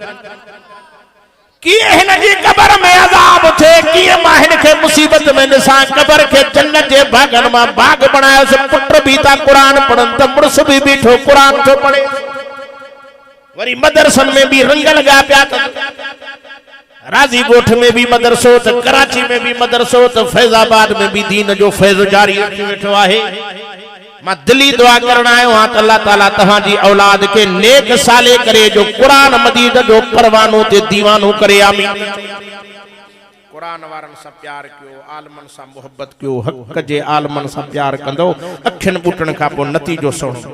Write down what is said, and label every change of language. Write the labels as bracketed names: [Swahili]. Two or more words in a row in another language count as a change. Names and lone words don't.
[Sindhi] कि हिन जी कबर में अज़ाब थे कि मां हिन खे मुसीबत में ॾिसां कबर के जन्नत जे बागन मां बाग बनायोस पुट भी था कुरान पढ़न त मुर्स भी बीठो कुरान थो पढ़े वरी मदरसन में भी रंग लगा पिया राजी गोठ में भी मदरसो त कराची में भी मदरसो त फैजाबाद में भी दीन जो फैज़ जारी रखी वेठो आहे। मां दिली दुआ करण आयो हां त अल्लाह ताला तहां जी औलाद के नेक साले करे जो कुरान मजीद जो परवानो ते दीवानो करे आमीन। कुरान वारन सा प्यार कयो आलमन सा मोहब्बत कयो हक जे आलमन सा प्यार कंदो अखिन बूटन का पो नतीजो सुणो।